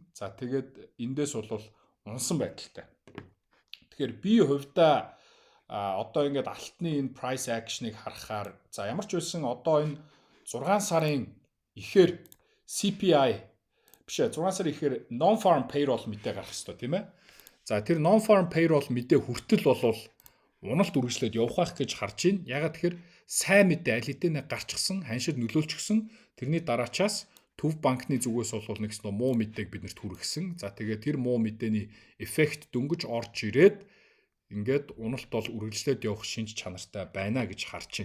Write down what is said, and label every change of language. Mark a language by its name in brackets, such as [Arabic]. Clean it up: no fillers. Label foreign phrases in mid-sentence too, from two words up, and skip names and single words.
[Mongolian] За тэгээд эндээс бол унсан байдалтай. Тэгэхээр би хувьдаа одоо ингээд алтны энэ [English] price action- [Mongolian] ыг харахаар за ямар ч байсан одоо энэ 6 сарын ихээр CPI биш 6 сарын ихээр [English] non-farm payroll [Mongolian] мэдээ гарах хэрэгтэй тийм ээ. За тэр [English] non-farm payroll [Mongolian] мэдээ хүртэл бол уналт үргэлжлээд явах байх гэж харж байна. Ягаад тэгэхээр сайн мэдээ аль хэдийнэ гарчсан, ханшид нөлөөлчихсөн. Тэрний дараачаас Төв банкны зүгээс бол нэгс муу мэдээг биднэрт хүргэсэн. За тэгээд тэр муу мэдээний эффект дөнгөж орж ирээд ингээд уналт бол үргэлжлээд явах шинж чанартай байна гэж харж байна.